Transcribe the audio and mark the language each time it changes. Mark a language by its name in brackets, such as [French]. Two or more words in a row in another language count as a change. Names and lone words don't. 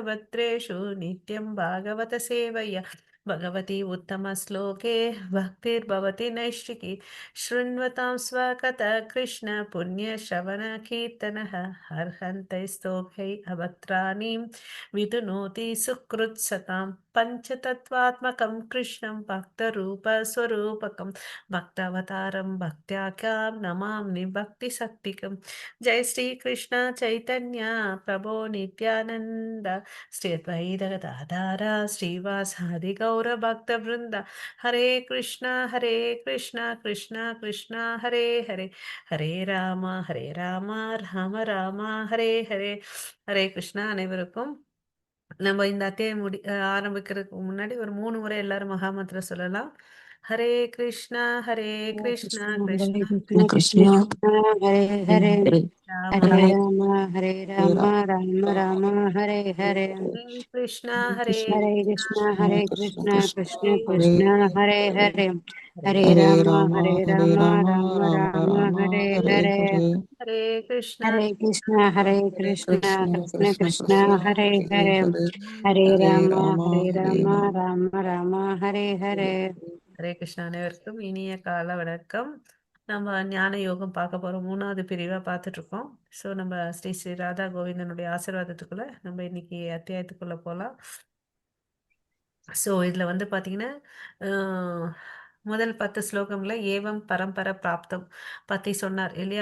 [Sanskrit] भद्रेषु नित्यं भागवतसेवया भगवती उत्तमश्लोके भक्तिर्भवति नैष्टिकी शृण्वतां स्वकथः कृष्ण पुण्यश्रवणकीर्तनः अर्हन्तैस्तोभै अभद्राणीं विदुनोति सुकृत्सतां पञ्चतत्त्वात्मकं कृष्णं भक्तरूपस्वरूपकं भक्तावतारं भक्त्याख्यां नमामि भक्तिशक्तिकं। जय श्री कृष्ण चैतन्य प्रभो नित्यानंद श्री अद्वैतगदाधर श्रीवासादि गौरभक्तवृंद हरे कृष्णा कृष्णा कृष्णा हरे हरे हरे राम राम राम हरे हरे हरे कृष्णा। [Tamil] அனைவருக்கும் நம்ம இந்த அத்தியாயம் ஆரம்பிக்கிறதுக்கு முன்னாடி ஒரு 3 முறை எல்லாரும் மகாமந்திரம் சொல்லலாம். [Sanskrit] हरे कृष्ण Hare கிருஷ்ணா कृष्ण, हरे கிருஷ்ணா Krishna, Hare Krishna Krishna, कृष्ण, हरे हरे, ராம Hare Hare राम, हरे Rama, राम, राम राम, हरे हरे. हरे कृष्ण हरे कृष्ण, Hare கிருஷ்ணா Krishna, Hare Hare Krishna, Krishna, Krishna Krishna ஹரே Hare कृष्ण, हरे ஹரே Hare, ஹரே Hare Hare Rama, Rama, Hare Hare Rama, Rama, Rama Rama Rama, Rama, Hare Hare Hare. Hare, हरे कृष्ण हरे कृष्ण, हरे ஹரே Krishna, Krishna Krishna Krishna Krishna, Krishna, Hare Hare Hare, Hare, Hare Hare Rama, Rama, Hare Hare Rama, Rama. राम राम, हरे हरे. हरे कृष्ण. [Tamil] அனைவருக்கும் இனிய கால வணக்கம். நம்ம ஞான யோகம் பார்க்க போறோம். 3வது பிரிவா பார்த்துட்டு இருக்கோம். ஸோ நம்ம ஸ்ரீ ஸ்ரீ ராதா கோவிந்தனுடைய ஆசீர்வாதத்துக்குள்ள நம்ம இன்னைக்கு அத்தியாயத்துக்குள்ள போகலாம். ஸோ இதில் வந்து பார்த்தீங்கன்னா முதல் 10 ஸ்லோகம்ல [Sanskrit] एवं परम्पर प्राप्तम् [Tamil] பற்றி சொன்னார் இல்லையா.